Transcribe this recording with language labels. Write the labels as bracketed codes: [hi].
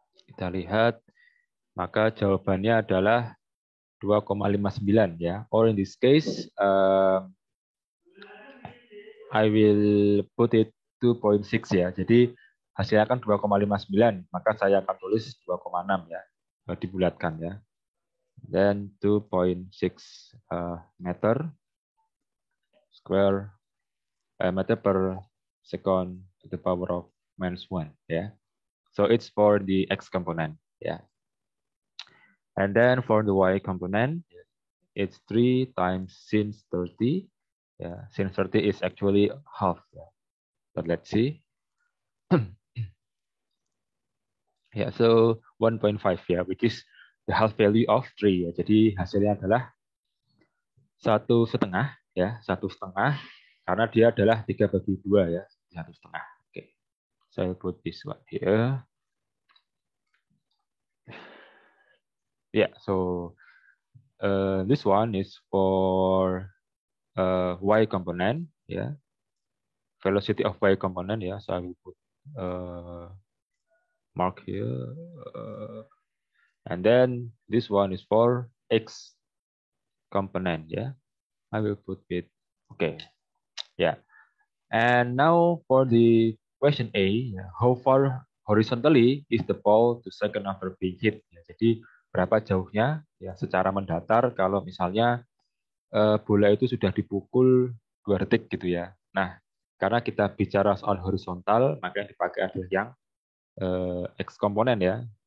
[id] Kita lihat, maka jawabannya adalah 2,59 ya. [en] Or in this case, I will put it 2.6 ya. [id] Jadi hasilnya kan 2,59, maka saya akan tulis 2,6 ya. Dibulatkan ya. [en] Then 2.6 meter square meter per second to the power of -1 ya. So it's for the x component ya. And then for the y component, it's 3 times sin 30. Yeah, sin 30 is actually half. Yeah. But let's see. Yeah, so 1.5 ya, which is the half value of 3 ya. [id] Jadi hasilnya adalah 1,5 ya, 1,5 karena dia adalah 3/2 ya, 1,5. [en] Oke, so I'll put this one here. Yeah, so this one is for y component, yeah, velocity of y component, yeah. So I will put mark here, and then this one is for x component, yeah. I will put it, okay, yeah. And now for the question A, how far horizontally is the ball to second after being hit? [id] Ya, jadi berapa jauhnya ya secara mendatar kalau misalnya bola itu sudah dipukul 2 detik gitu ya. Nah, karena kita bicara soal horizontal, maka yang dipakai adalah yang X komponen ya.